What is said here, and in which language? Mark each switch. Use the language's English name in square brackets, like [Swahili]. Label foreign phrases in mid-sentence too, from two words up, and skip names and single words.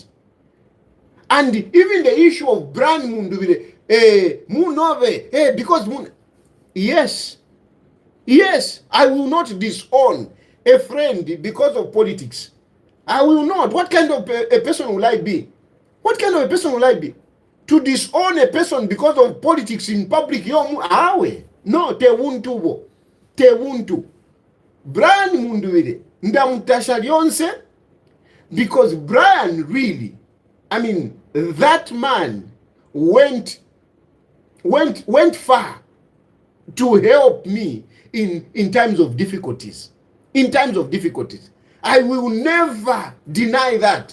[English] And even the issue of Brian Mundubile, Munove, because yes, I will not disown a friend because of politics. I will not. What kind of a person will I be? What kind of a person will I be? To disown a person because of politics in public, [Bemba] no, te wuntu. Brian Mundubile, ndamutasha lyonse, [English] because Brian really, I mean, that man went far to help me in times of difficulties. In times of difficulties. I will never deny that.